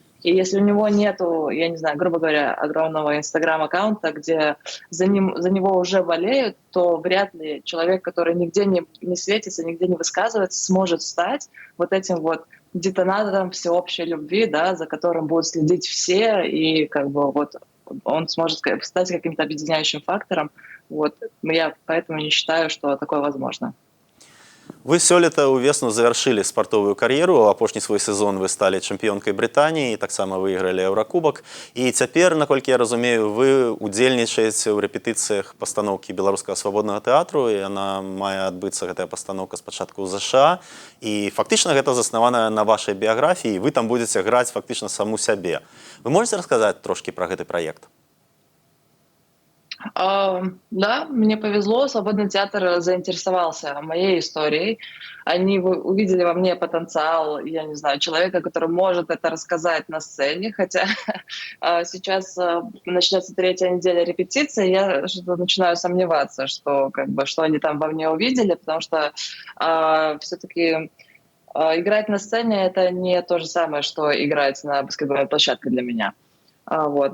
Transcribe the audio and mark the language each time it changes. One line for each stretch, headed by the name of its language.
Russian: И если у него нету, я не знаю, грубо говоря, огромного инстаграм-аккаунта, где за него уже болеют, то вряд ли человек, который нигде не светится, нигде не высказывается, сможет стать вот этим вот детонатором всеобщей любви, да, за которым будут следить все, и как бы вот он сможет стать каким-то объединяющим фактором. Вот. Я поэтому не считаю, что такое возможно.
Belarusian: Вы сёлета ўвесну завяршылі спартовую кар'еру. Апошні свой сезон вы сталі чэмпіёнкай Брытаніі, таксама выйгралі Еўракубак. І цяпер, наколькі я разумею, вы удзельнічаеце ў рэпетыцыях пастаноўкі беларускага свабоднага тэатру. Яна мае адбыцца, гэтая пастаноўка, спачатку ў ЗША. І фактычна гэта заснавана на вашай біяграфіі. Вы там будзеце граць фактычна саму сябе. Вы можете расказаць трошкі пра гэты праект?
Russian: Да, мне повезло, Свободный театр заинтересовался моей историей. Они увидели во мне потенциал, я не знаю, человека, который может это рассказать на сцене, хотя сейчас начнется 3-я неделя репетиции, я что-то начинаю сомневаться, что, как бы, что они там во мне увидели, потому что все-таки играть на сцене — это не то же самое, что играть на баскетбольной площадке для меня. Вот.